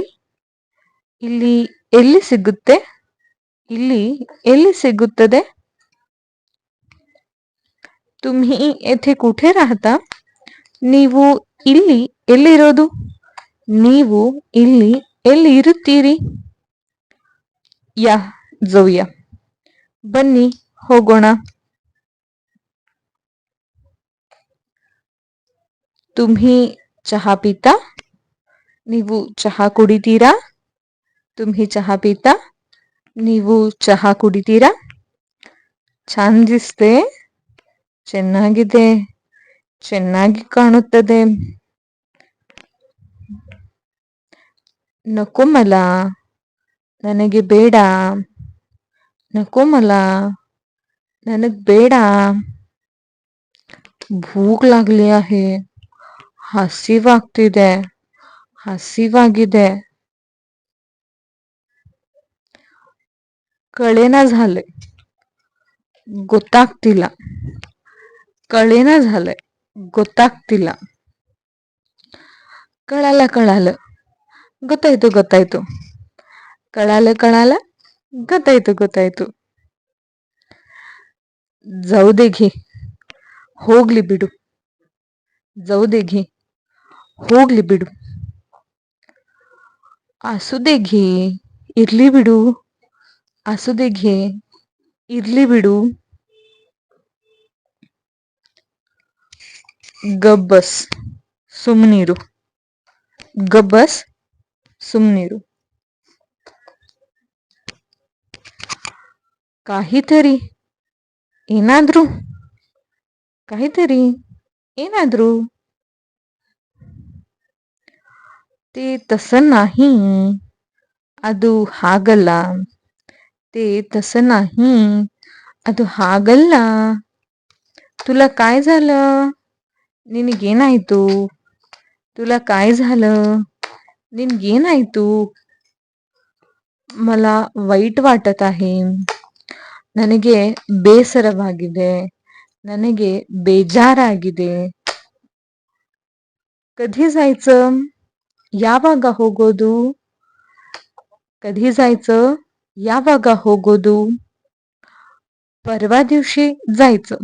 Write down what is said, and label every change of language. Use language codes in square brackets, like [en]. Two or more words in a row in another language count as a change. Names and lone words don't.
[kn] ಇಲ್ಲಿ ಎಲ್ಲಿ ಸಿಗುತ್ತೆ. ಇಲ್ಲಿ ಎಲ್ಲಿ ಸಿಗುತ್ತದೆ. [mr] तुम्ही येथे कुठे राहता. [kn] ನೀವು ಇಲ್ಲಿ ಎಲ್ಲಿರೋದು? ನೀವು ಇಲ್ಲಿ ಎಲ್ಲಿ ಇರುತ್ತೀರಿ? [mr] या जाऊया. [kn] ಬನ್ನಿ ಹೋಗೋಣ. [mr] तुम्ही चहा पिता? [kn] ನೀವು ಚಹಾ ಕುಡಿತೀರಾ? [mr] तुम्ही चहा पिता? [kn] ನೀವು ಚಹಾ ಕುಡಿತೀರಾ? [mr] छान दिसते. [kn] ಚೆನ್ನಾಗಿದೆ. ಚೆನ್ನಾಗಿ ಕಾಣುತ್ತದೆ. [mr] नको मला. [kn] ನನಗೆ ಬೇಡ. [mr] नको मला. [kn] ನನಗೆ ಬೇಡ. [mr] भूक लागली आहे. [kn] ಹಸಿವಾಗ್ತಿದೆ. ಹಸಿವಾಗಿದೆ. [mr] कळेना झाले. ಗೊತ್ತಾಗ್ತಿಲ್ಲ. कळेना झालंय. ಗೊತ್ತಾಗ್ತಿಲ್ಲ. कळालं कळालं. [kn] ಗೊತ್ತಾಯ್ತು ಗೊತ್ತಾಯ್ತು. [mr] कळालं कळालं. [kn] ಗೊತ್ತಾಯ್ತು ಗೊತ್ತಾಯ್ತು. [mr] जाऊ दे घे. [kn] ಹೋಗ್ಲಿ ಬಿಡು. [mr] जाऊ दे घे. [kn] ಹೋಗ್ಲಿ ಬಿಡು. [mr] असू दे घे. [kn] ಇರ್ಲಿ ಬಿಡು. [mr] असू दे घे. [kn] ಇರ್ಲಿ ಬಿಡು. ಗಬ್ಬಸ್ ಸುಮ್ನಿರು. ಗಬ್ಬಸ್ ಸುಮ್ನಿರು. काहीतरी ಏನಾದ್ರೂ. काहीतरी ಏನಾದ್ರೂ. [mr] ते तसं नाही. [kn] ಅದು ಹಾಗಲ್ಲ. [mr] ते तसं नाही. [kn] ಅದು ಹಾಗಲ್ಲ. [mr] तुला काय झालं? ನಿನಗೇನಾಯ್ತು? तुला काय झालं? ನಿನಗೇನಾಯ್ತು? मला वाईट वाटत आहे. [kn] ನನಗೆ ಬೇಸರವಾಗಿದೆ. ನನಗೆ ಬೇಜಾರಾಗಿದೆ. [mr] कधी जायचं? [kn] ಯಾವಾಗ ಹೋಗೋದು? [mr] कधी जायचं? [kn] ಯಾವಾಗ ಹೋಗೋದು? [mr] परवा दिवशी जायचं.